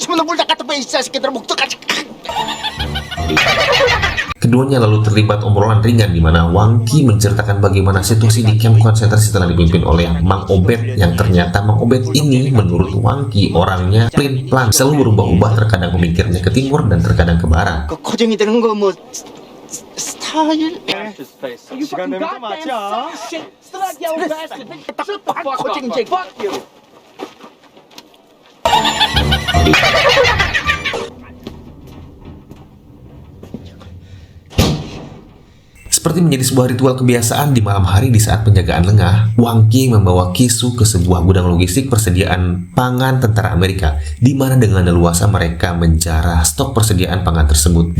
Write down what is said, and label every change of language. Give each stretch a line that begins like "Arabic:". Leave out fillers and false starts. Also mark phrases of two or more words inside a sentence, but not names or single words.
Indonesian: Keduanya lalu terlibat obrolan ringan di mana Wang-ki menceritakan bagaimana situasi di kamp konsentrasi setelah dipimpin oleh Mang Obet, yang ternyata Mang Obet ini menurut Wang-ki orangnya plan-plan, selalu berubah-ubah, terkadang memikirnya ke timur dan terkadang ke barat.
Korean: 스타일? 시간 되면 또 맞자.
Indonesian: Seperti menjadi sebuah ritual kebiasaan di malam hari di saat penjagaan lengah, Wang-ki membawa Ki-soo ke sebuah gudang logistik persediaan pangan tentara Amerika, di mana dengan leluasa mereka menjarah stok persediaan pangan tersebut.